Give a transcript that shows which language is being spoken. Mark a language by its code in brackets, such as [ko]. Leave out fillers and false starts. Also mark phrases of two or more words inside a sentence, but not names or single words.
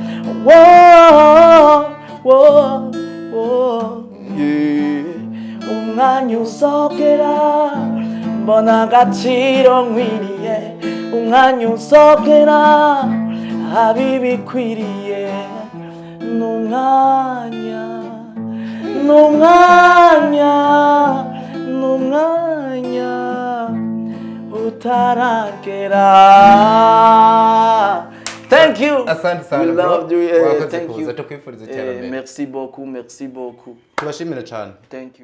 [rn] umwanya uzogera mbona agaciro nkwiriye umwanya uzogera habibikwiriye n'umwanya utaragera. [en] Thank you. [sw] Asante sana. [en] We love you. [rn] Wakoze [en] Thank kuza you. [rn] tukwifuriza iterambere. [fr] Merci beaucoup. [rn] Tubashimira cyane. [en] Thank you.